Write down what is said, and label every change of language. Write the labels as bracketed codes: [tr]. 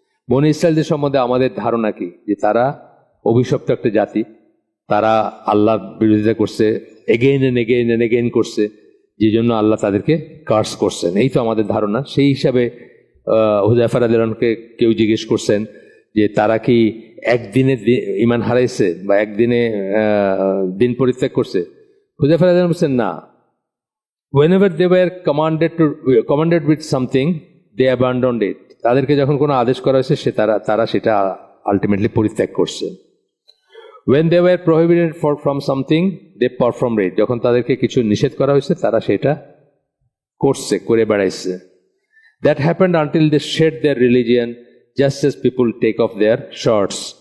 [bn] বনি ইসরায়েলদের সম্বন্ধে আমাদের ধারণা কি, যে তারা অভিশপ্ত একটা জাতি, তারা আল্লাহর বিরোধিতা করছে, again and again and again করছে, যে জন্য আল্লাহ তাদেরকে কার্স করছেন, এই তো আমাদের ধারণা। সেই হিসাবে হুযায়ফা রাদিয়াল্লাহু আনহুকে কেউ জিজ্ঞেস করছেন যে তারা কি একদিনে ইমান হারাইছে বা একদিনে দিন পরিত্যাগ করছে? হুযায়ফা রাদিয়াল্লাহু আনহু বলছেন না, [en] whenever they were commanded with something, they abandoned it. [bn] তাদেরকে যখন কোনো আদেশ করা হয়েছে তারা সেটা আলটিমেটলি পরিত্যাগ করছে। [en] when they were prohibited from something, they performed it. [bn] যখন তাদেরকে কিছু নিষেধ করা হয়েছে তারা সেটা করে বেড়াইছে। [en] that happened until they shed their religion just as people take off their shirts.